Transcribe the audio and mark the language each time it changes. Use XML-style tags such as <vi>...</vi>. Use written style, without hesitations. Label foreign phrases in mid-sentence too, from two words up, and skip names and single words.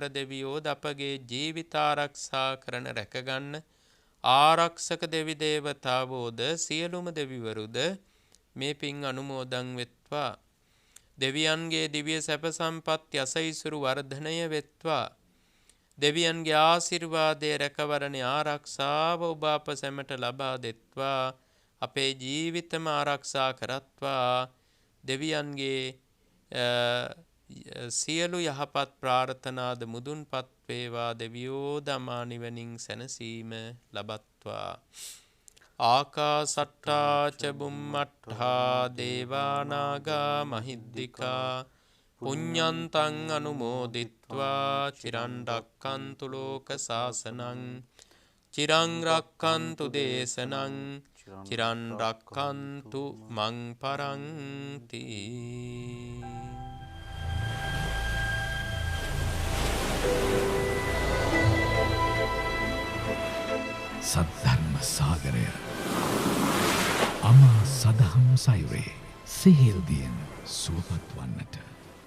<si>දෙවියෝ අපගේ ජීවිත ආරක්ෂා කරන රැකගන්න ආරක්ෂක දෙවි දේවතාවෝද සියලුම දෙවිවරුද මේ පින් අනුමෝදන් වෙත්වා දෙවියන්ගේ දිව්‍ය සැප සම්පත් යසයිසුරු වර්ධනය වෙත්වා දෙවියන්ගේ ආශිර්වාදයේ රැකවරණේ ආරක්ෂාව ඔබ අප සැමට ලබා දෙත්වා අපේ ජීවිතම ආරක්ෂා කරත්වා දෙවියන්ගේ සියලු යහපත් ප්‍රාර්ථනාද මුදුන්පත් වේවා දෙවියෝ දමා නිවනින් සැනසීම ලබත්වා</si> <pi>ආකාසට්ටා ච බුම්මට්ඨා දේවා නාග මහිද්దికා පුඤ්ඤන්තං අනුමෝදිත්වා චිරන් රක්ඛන්තු ලෝක සාසනං චිරං රක්ඛන්තු දේශනං චිරන් රක්ඛන්තු මං පරන්ති.</pi> <si>සද්ධර්ම සාගරය අමා සදහම් සයුරේ සිහිල්දියෙන් සුවපත් වන්නට</si>